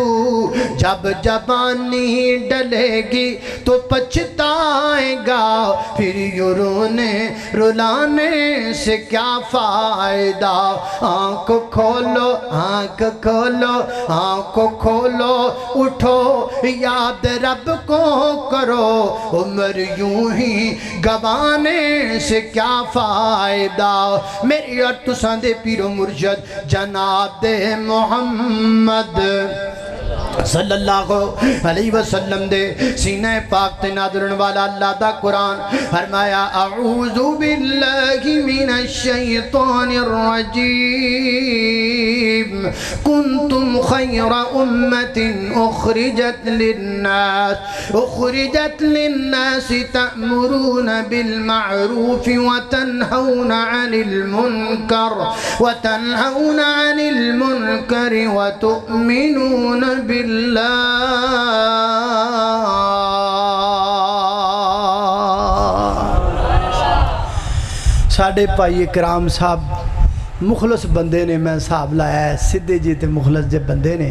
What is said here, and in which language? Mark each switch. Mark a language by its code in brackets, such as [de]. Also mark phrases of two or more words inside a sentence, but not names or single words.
[hi] जब जवानी डलेगी तो पछताएगा, फिर यूं रोने रुलाने से क्या फायदा। आँख खोलो आँख खोलो आँख खोलो उठो याद रब को करो, उम्र यूं ही गवाने से क्या फायदा। [pa] ਮੇਰੀ ਔਰ ਤੁਸਾਂ ਦੇ ਪੀਰੋ ਮੁਰਸ਼ਦ ਜਨਾਬ ਦੇ ਮੁਹੰਮਦ [ar] صلى الله عليه وسلم [pa] ਦੇ ਸੀਨੇ ਪਾਕ ਤੇ ਨਾਜ਼ਰਨ ਵਾਲਾ ਅੱਲਾਹ ਦਾ ਕੁਰਾਨ ਫ਼ਰਮਾਇਆ [ar] أعوذ بالله من الشيطان رجيم كنتم خير أمة أخرجت للناس تأمرون بالمعروف وتنهون عن منكر وتؤمنون [pa] ਸਾਡੇ ਭਾਈ ਇਕਰਾਮ ਸਾਹਬ ਮੁਖ਼ਲਸ ਬੰਦੇ ਨੇ, ਮੈਂ ਹਿਸਾਬ ਲਾਇਆ ਹੈ ਸਿੱਧੇ ਜੀ ਤੇ ਮੁਖ਼ਲਸ ਜੇ ਬੰਦੇ ਨੇ।